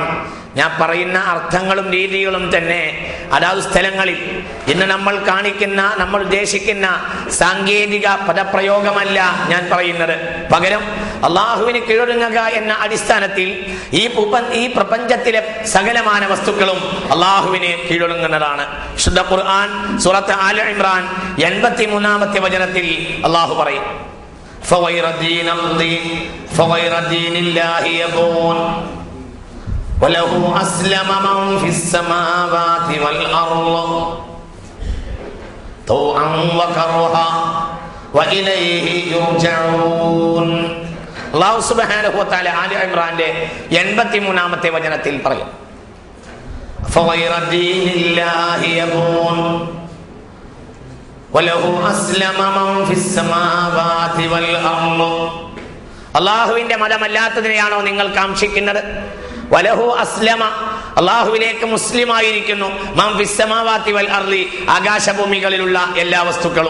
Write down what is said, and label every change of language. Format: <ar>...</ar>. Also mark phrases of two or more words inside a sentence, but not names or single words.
<ml>ഞാൻ പറയുന്ന അർത്ഥങ്ങളും രീതികളും തന്നെ അതാത് സ്ഥലങ്ങളിൽ ഇന്ന് നമ്മൾ ഉദ്ദേശിക്കുന്ന സാങ്കേതിക പദപ്രയോഗമല്ല ഞാൻ പറയുന്നത്. പകരം അള്ളാഹുവിന് കീഴടങ്ങുക എന്ന അടിസ്ഥാനത്തിൽ ഈ പ്രപഞ്ചത്തിലെ സകലമാന വസ്തുക്കളും അള്ളാഹുവിന് കീഴടങ്ങുന്നതാണ്. വിശുദ്ധ ഖുർആൻ സൂറത്ത് ആല ഇംറാൻ 83-ാമത്തെ വചനത്തിൽ അള്ളാഹു പറയും,</ml> <ar>فغير دين الله يبغون وله أسلم من في السماوات والأرض طوعا وكرها وإليه يرجعون. الله سبحانه وتعالى</ar> <ml>ആല ഇംറാന്റെ 83-ാമത്തെ വചനത്തിൽ പറയും,</ml> <ar>فغير دين الله يبغون</ar> <ml>അള്ളാഹുവിന്റെ മതമല്ലാത്തതിനെയാണോ നിങ്ങൾ കാക്ഷിക്കുന്നത്?</ml> <ar>وله أسلم,</ar> <ml>അള്ളാഹുവിലേക്ക് മുസ്ലിമായിരിക്കുന്നു.</ml> <ar>من في السماوات والأرض,</ar> <ml>ആകാശഭൂമികളിലുള്ള എല്ലാ വസ്തുക്കളും.</ml>